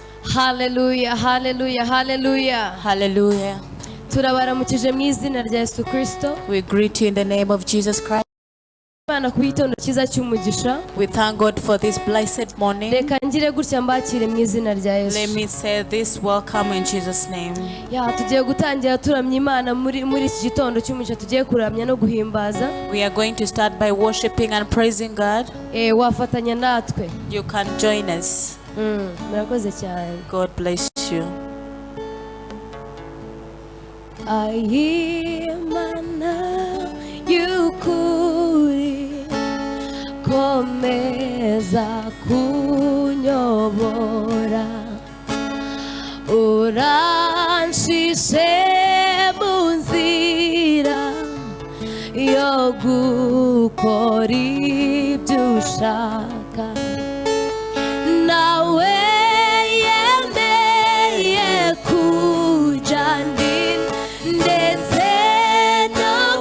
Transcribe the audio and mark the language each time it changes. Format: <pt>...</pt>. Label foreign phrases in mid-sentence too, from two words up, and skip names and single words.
<en>Hallelujah, hallelujah, hallelujah. Hallelujah.</en> <rw>Turabaramukije mu izina rya Yesu Kristo.</rw> <en>We greet you in the name of Jesus Christ.</en> <rw>Imana ku gitondo cyiza cy'umugisha.</rw> <en>We thank God for this blessed morning.</en> <rw>Reka ngire gutya mbakire mu izina rya Yesu.</rw> <en>Let me say this, welcome in Jesus' name.</en> <rw>Ya tugiye gutangira turamya Imana muri iki gitondo cy'umugisha, tugiye kuramya no guhimbaza.</rw> <en>We are going to start by worshiping and praising God.</en> <rw>Wafatanya natwe.</rw> <en>You can join us.</en> <rw>Murakoze cyane.</rw> <en>God bless you.</en> <rw>Imana y'ukuri komeza kunyobora, uranshishe mu nzira yo gukora ibyo ushaka, nawe yemeye kuja ndetse no</rw>